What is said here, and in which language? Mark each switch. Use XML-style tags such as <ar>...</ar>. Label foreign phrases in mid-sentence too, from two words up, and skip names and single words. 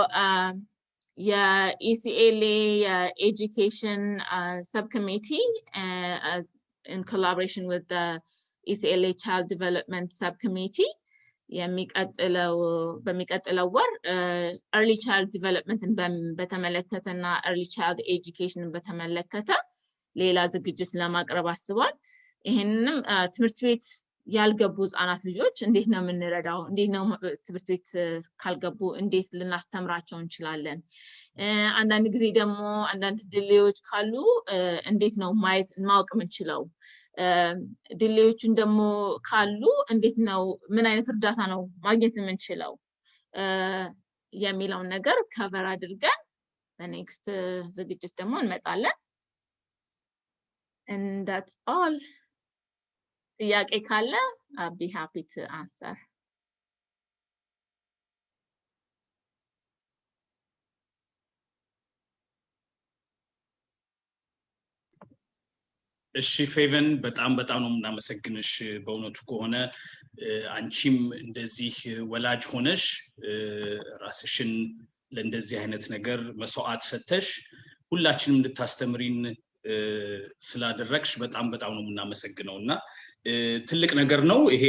<en>ECLA education subcommittee as in collaboration with the ECLA child development subcommittee</en> <am>በሚቀጥለው ወር</am> <en>early child development በተመለከተና early child education</en> <am>በተመለከተ ሌላ ዝግጅት ለማቅረብ አስቧል ይሄንንም ትምህርት ቤት ያልገቡ ህፃናት ልጆች እንዴት ነው የምንረዳው እንዴት ነው ትምህርት ቤት ካልገቡ እንዴት ልናስተምራቸው እንችላለን አንዳንድ ጊዜ ደግሞ አንዳንድ ድሌዎች ካሉ እንዴት ነው ማወቅ የምንችለው ድሌዎችን ደግሞ ካሉ እንዴት ነው ምን አይነት እርዳታ ነው ማግኘት የምንችለው የሚለውን ነገር ከቨር አድርገን በኔክስት ዝግጅት ደግሞ እንመጣለን</am> <en>And that's all.</en> <am>ጥያቄ ካለ</am> <en>I'll be happy to answer.</en> <am>እሺ ፌቨን በጣም ነው እናመሰግንሽ በእውነቱ ከሆነ አንቺም እንደዚህ ወላጅ ሆነሽ ራስሽን ለእንደዚህ አይነት ነገር መስዋዕት ሰተሽ ሁላችንም እንድታስተምሪን ስላደረግሽ በጣም ነው እናመሰግነውና ትልቅ ነገር ነው ይሄ</am>